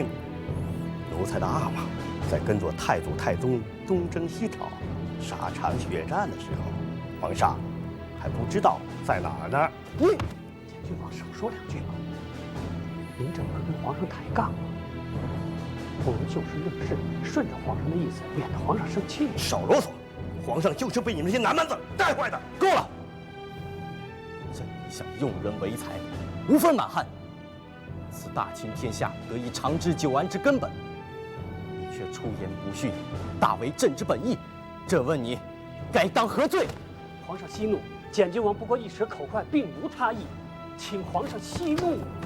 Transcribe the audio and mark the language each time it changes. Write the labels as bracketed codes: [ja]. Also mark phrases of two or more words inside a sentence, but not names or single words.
[zh] 奴才的阿瑪在跟着太祖太宗東征西討，沙場血戰的時候，皇上還不知道在哪兒呢。简郡王少說兩句吧。您这不是跟皇上抬槓嗎？不如就事論事，順着皇上的意思，免得皇上生氣。少囉嗦！皇上就是被你們這些南蠻子帶壞的。夠了！朕一向用人為才，無分滿漢，此大清天下得以長治久安之根本。你卻出言不遜，大違朕之本意。這問你，該當何罪？皇上息怒，簡郡王不過一時口快，並無他意，請皇上息怒。